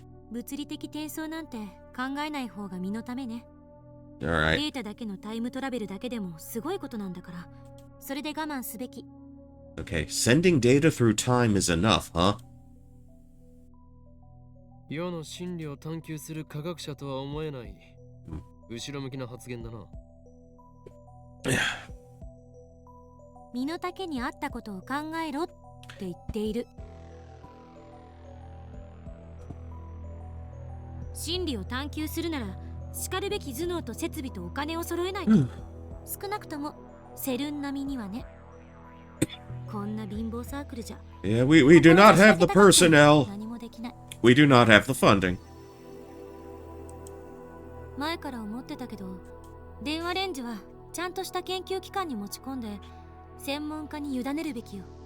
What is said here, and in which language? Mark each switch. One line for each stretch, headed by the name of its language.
Japanese: 物理的転送なんて考えない方が身のためね。
English: Alright.
Japanese: データだけのタイムトラベルだけでもすごいことなんだから、それで我慢すべき。
English: Okay, sending data through time is enough, huh?
Japanese: 世の真理を探求する科学者とは思えない。後ろ向きな発言だな。身の丈に合ったことを考えろって言っている。真理を探求するなら、しかるべき頭脳と設備とお金を揃えないと。少なくともセルン並みにはね。こんな貧乏サークルじゃ。
English: Yeah, we do not have the personnel.
Japanese: 何もできない。
English: We do not have the funding.
Japanese: 前から思ってたけど、電話レンジはちゃんとした研究機関に持ち込んで、専門家に委ねるべきよ。